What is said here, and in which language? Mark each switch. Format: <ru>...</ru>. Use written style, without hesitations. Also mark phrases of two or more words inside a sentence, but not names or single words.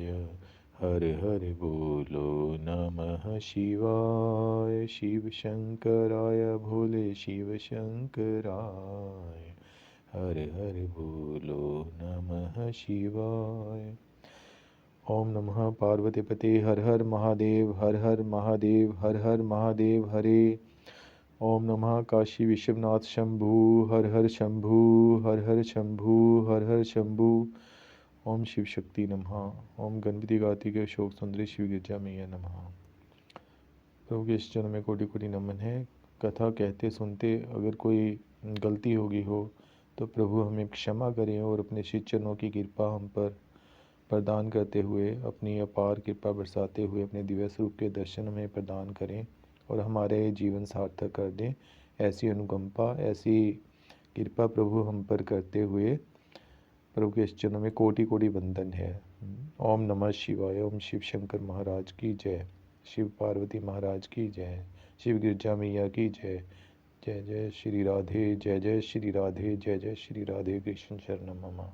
<hi>हर हर बोलो नमः शिवाय। शिव शंकराय भोले शिव शंकराय। हर हर बोलो नमः शिवाय।</hi> <sa>ओम नमः पार्वती पते हर हर महादेव हर हर महादेव हर हर महादेव हरे। ओम नमः काशी विश्वनाथ शंभु हर हर शंभु हर हर शंभु हर हर शंभु। ओम शिव शक्ति नमः। ओम गणपति कार्तिकेय शोक सुंदरी शिव गिरजा मैया नमः।</sa> <hi>प्रभु के इस चरण में कोटि कोटि नमन है। कथा कहते सुनते अगर कोई गलती होगी हो तो प्रभु हमें क्षमा करें और अपने श्री चरणों की कृपा हम पर प्रदान करते हुए अपनी अपार कृपा बरसाते हुए अपने दिव्य स्वरूप के दर्शन हमें प्रदान करें और हमारे जीवन सार्थक कर दें। ऐसी अनुकंपा ऐसी कृपा प्रभु हम पर करते हुए प्रभु के इस चरणों में कोटि कोटि वंदन है।</hi> <sa>ओम नमः शिवाय।</sa> <hi>ओम शिव शंकर महाराज की जय। शिव पार्वती महाराज की जय। शिव गिरजा मैया की जय। जय जय श्री राधे जय जय श्री राधे जय जय श्री राधे</hi> <sa>कृष्ण शरणम मम।</sa>